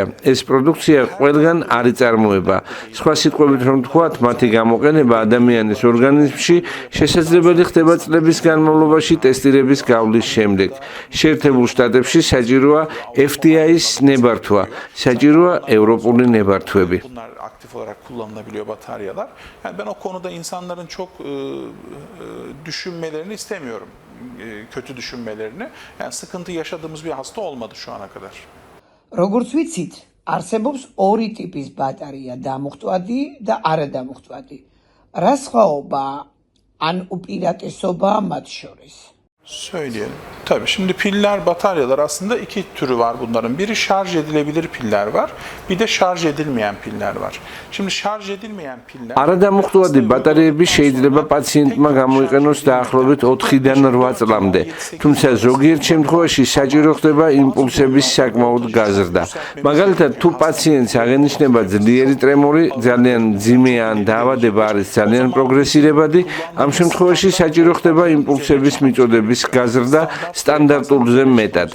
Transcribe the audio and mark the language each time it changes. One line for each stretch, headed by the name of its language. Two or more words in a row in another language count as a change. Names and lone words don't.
Georgian: ეს პროდუქცია ყველგან არ იწარმოება. სხვა სიტყვებით რომ ვთქვათ, მათი გამოყენება ადამიანის ორგანიზმში შესაძლებელი ხდება წლების განმავლობაში ტესტირების გავლის შემდეგ. შეერთებულ შტატებში საჭიროა FDA-ის ნებართვა, საჭიროა ევროპული ნებართვები.
Turkish: Bunlar aktif olarak kullanılabiliyor bataryalar. Yani ben o konuda insanların çok düşünmelerini istemiyorum. Kötü düşünmelerini. Yani sıkıntı yaşadığımız bir hasta olmadı şu ana kadar.
Georgian: როგორც ვიცით, არსებობს ორი ტიპის ბატარეა, დამუხტვადი და არადამუხტვადი. რა სხვაობა ან უპირატესობაა მათ შორის?
Turkish: Söyleyelim. Tabii şimdi piller, bataryalar aslında iki türü var bunların. Biri şarj edilebilir piller var, bir de şarj edilmeyen piller var. Şimdi şarj edilmeyen piller...
Georgian: არადამუხტვადი ბატარეები შეიძლება პაციენტმა გამოიყენოს დაახლოებით 4-დან 8 წლამდე. თუმცა ზოგიერთ შემთხვევაში საჭირო ხდება იმპულსების საკმაოდ გაზრდა. მაგალითად, თუ პაციენტს აღენიშნება ძლიერი ტრემორი, ძალიან მძიმე ან დაავადება არის ძალიან პროგრესირებადი, ამ შემთხვევაში საჭირო ხდება იმპულსების მიწოდების გაზრდა სტანდარტულზე მეტად.